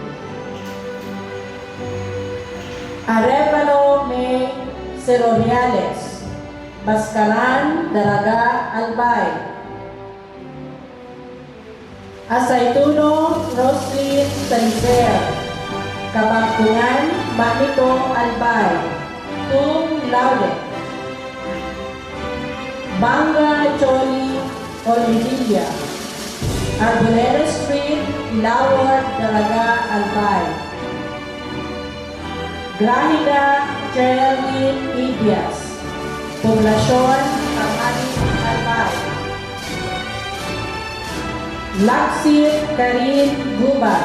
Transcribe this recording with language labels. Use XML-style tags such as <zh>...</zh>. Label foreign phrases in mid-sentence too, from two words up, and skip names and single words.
<en>Arevalo May Ceroriales. Bascaran, Daraga, Albay. Asaytuno, Roslyn Salizer. Kabangtungan, Manito, Albay.</en> <la>Cum laude.</la> <en>Banga Choli, Olivilla. Arboleda Street, Ilawar, Daraga, Albay. Grahida Geraldine Ibias. Poblasyon, Kamali, Albay. Laksit, Karin, Gubat.</en>